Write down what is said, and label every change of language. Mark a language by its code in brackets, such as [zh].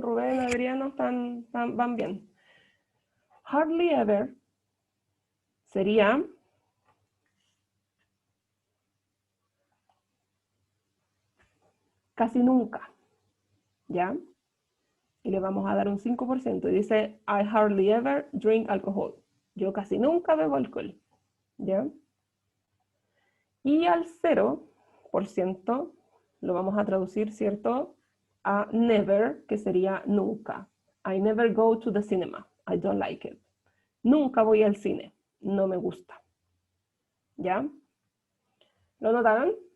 [es] Rubén, Adriano, van bien. Hardly ever sería casi nunca, ¿ya? Y le vamos a dar un 5%. Y dice, [en] I hardly ever drink alcohol. [es] Yo casi nunca bebo alcohol, ¿ya? Y al 0% lo vamos a traducir, ¿cierto? [en] A never, [es] que sería nunca. [en] I never go to the cinema. I don't like it. [es] Nunca voy al cine. No me gusta. ¿Ya? ¿Lo notaron?